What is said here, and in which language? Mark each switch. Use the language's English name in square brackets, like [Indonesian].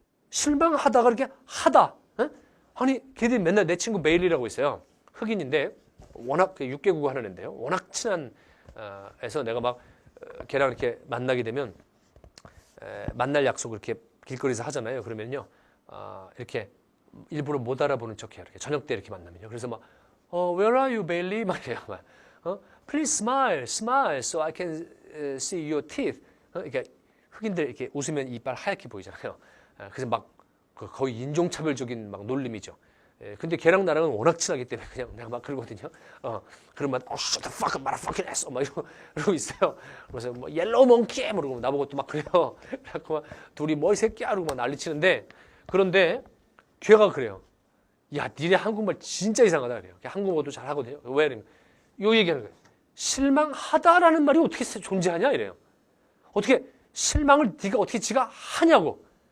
[Korean] 실망하다가 이렇게 하다. 아니, 걔들이 맨날 내 친구 메일이라고 있어요. 흑인인데 워낙 6개국어 하는 애인데요. 워낙 친한 에서 내가 막 걔랑 이렇게 만나게 되면 만날 약속을 이렇게 길거리에서 하잖아요. 그러면요. 이렇게 일부러 못 알아보는 척해요. 이렇게 저녁 때 이렇게 만나면요. 그래서 막 [English] Where are you, Bailey? [Korean] 막 이래요. [English] Please smile, smile, so I can see your teeth. [Korean] 그러니까 흑인들 이렇게 웃으면 이빨 하얗게 보이잖아요. 그래서 막 거의 인종차별적인 막 놀림이죠. 근데 걔랑 나랑은 워낙 친하기 때문에 그냥 내가 막 그러거든요. 그러면 [English] shut the fuck up, motherfucking ass [Korean] 막 이러고 있어요. 그래서 뭐 옐로우 몽키 모르고 나보고 또 막 그래요. 그래갖고 막 둘이 뭐 이 새끼야 이러고 막 난리치는데 그런데 걔가 그래요. 야, 니네 한국말 진짜 이상하다 그래요. 한국어도 잘 하거든요. 왜 이러면 요 얘기하는 거예요. 실망하다라는 말이 어떻게 존재하냐 이래요. 어떻게 실망을 네가 어떻게 지가 하냐고.